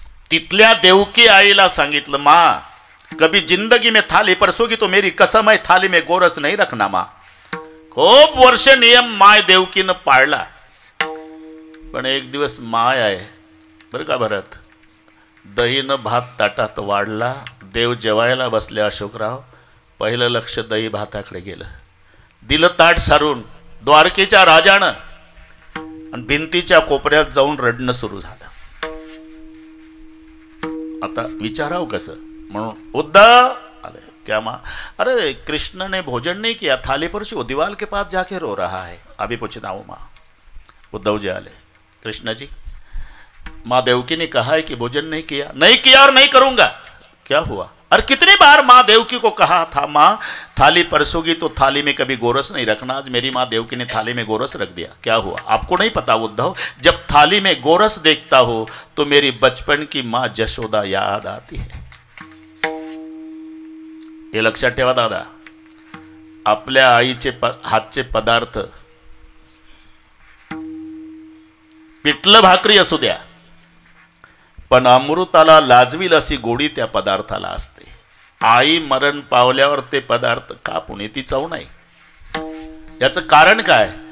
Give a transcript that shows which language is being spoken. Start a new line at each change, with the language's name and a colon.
Marathi: तिथल्या देवकी आईला सांगितलं,
Hindi: माँ कभी जिंदगी में थाली परसोगी तो मेरी कसम है थाली में गोरस नहीं रखना.
Marathi: माँ खूप वर्ष नियम माय देवकीनं पाळला. पण एक दिवस माय आहे बरं का भरत, दहीनं भात ताटात वाढला. देव जेवायला बसले. अशोकराव, पहिलं लक्ष दही भाताकडे गेलं. दिलं ताट सारून द्वारकेच्या राजानं, आणि भिंतीच्या कोपऱ्यात जाऊन रडणं सुरू झालं. आता विचाराव कसं म्हणून उद्धव आले.
Hindi: क्या माँ? अरे कृष्ण ने भोजन नहीं किया, थाली पर वो दीवार के पास जाके रो रहा है, अभी पूछता हूँ माँ.
Marathi: उद्धव जी आले.
Hindi: कृष्ण जी, माँ देवकी ने कहा है कि भोजन नहीं किया. नहीं किया और नहीं करूंगा. क्या हुआ? और कितनी बार माँ देवकी को कहा था, माँ थाली परसोगी तो थाली में कभी गोरस नहीं रखना. आज मेरी माँ देवकी ने थाली में गोरस रख दिया. क्या हुआ? आपको नहीं पता उद्धव, जब थाली में गोरस देखता हो तो मेरी बचपन की माँ जशोदा याद आती है.
Marathi: हे लक्षात ठेवा दादा. आपल्या आईचे हातचे पदार्थ, पिठलं भाकरी असू द्या, पण अमृताला लाजवील अशी गोडी त्या पदार्थाला असते. आई मरण पावल्यावर ते पदार्थ का पुणे ती चव नाही. याचं कारण काय?